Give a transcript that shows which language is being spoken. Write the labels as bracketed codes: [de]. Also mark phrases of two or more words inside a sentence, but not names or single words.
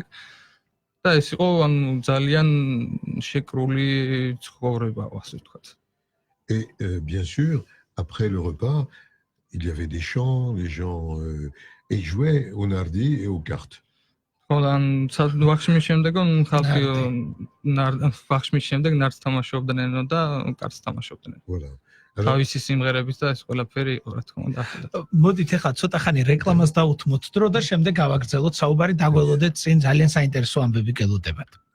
[ka] და ეს იყო ანუ ძალიან შეკრული ცხოვრებაო, ასე ვთქვათ. [fr] Et bien sûr, après le repas, il y avait des chants, les gens et jouaient au nardi et aux cartes. Voilà, [ka] ვახშმის შემდეგ ხალხი ვახშმის შემდეგ ნარდს თამაშობდნენ და კარტს თამაშობდნენ. [fr] Voilà. [ka] თავისი სიმღერების და ეს ყველაფერი იყო რა თქმა უნდა. მოდით ახლა ცოტა ხანი რეკლამას დაუთმოთ დრო და შემდეგ გავაგრძელოთ საუბარი, დაგველოდეთ წინ ძალიან საინტერესო ამბები გელოდებათ.